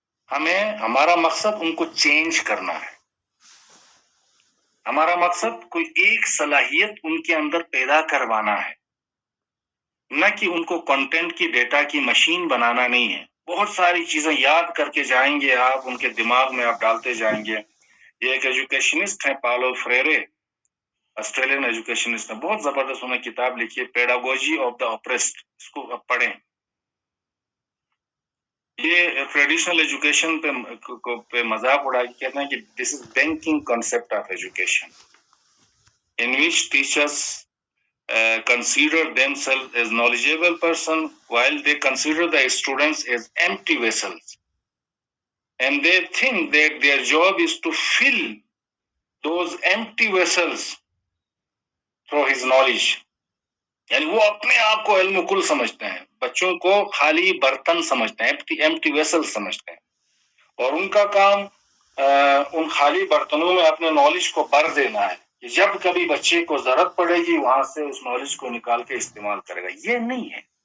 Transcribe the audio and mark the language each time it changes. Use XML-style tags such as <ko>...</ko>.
<ur>ہمارا مقصد ان کو چینج کرنا ہے. ہمارا مقصد کوئی ایک صلاحیت ان کے اندر پیدا کروانا ہے, نہ کہ ان کو کنٹینٹ کی ڈیٹا کی مشین بنانا نہیں ہے. بہت ساری چیزیں یاد کر کے جائیں گے آپ, ان کے دماغ میں آپ ڈالتے جائیں گے. یہ ایک ایجوکیشنسٹ ہیں پالو فریرے, آسٹریلین ایجوکیشنسٹ ہیں, بہت زبردست انہوں نے کتاب لکھی ہے پیڈاگوجی آف دا اپریسڈ. اس کو آپ پڑھیں. یہ ٹریڈیشنل ایجوکیشن پہ مذاق اڑا کے کہتے ہیں کہ</ur> <en>This is banking concept of education in which teachers consider themselves as knowledgeable person while they consider the students as empty vessels, and they think that their job is to fill those empty vessels through his knowledge.</en> <ur>یعنی وہ اپنے آپ کو علم کل سمجھتے ہیں, بچوں کو خالی برتن سمجھتے ہیں,</ur> <en>empty vessels</en> <ur>سمجھتے ہیں, اور ان کا کام ان خالی برتنوں میں اپنے نالج کو بھر دینا ہے کہ جب کبھی بچے کو ضرورت پڑے گی وہاں سے اس نالج کو نکال کے استعمال کرے گا. یہ نہیں ہے.</ur>